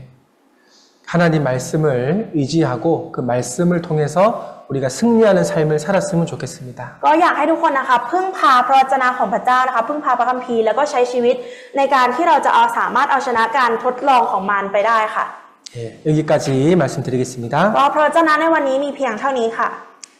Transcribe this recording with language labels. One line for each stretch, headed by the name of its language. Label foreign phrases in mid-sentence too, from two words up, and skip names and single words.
Korean: 하나님 말씀을 의지하고 그 말씀을 통해서 우리가 승리하는 삶을 살았으면 좋겠습니다.
Thai: ก็อยากให้ทุกคนนะคะพึ่งพาพระวจนะของพระเจ้านะคะพึ่งพาพระคัมภีร์แล้วก็ใช้ชีวิตในการที่เราจะสามารถเอาชนะการทดลองของมารไปได้ค่ะ
Korean: 예, 여기까지 말씀드리겠습니다.
Thai: ก็พระวจนะในวันนี้มีเพียงเท่านี้ค่ะ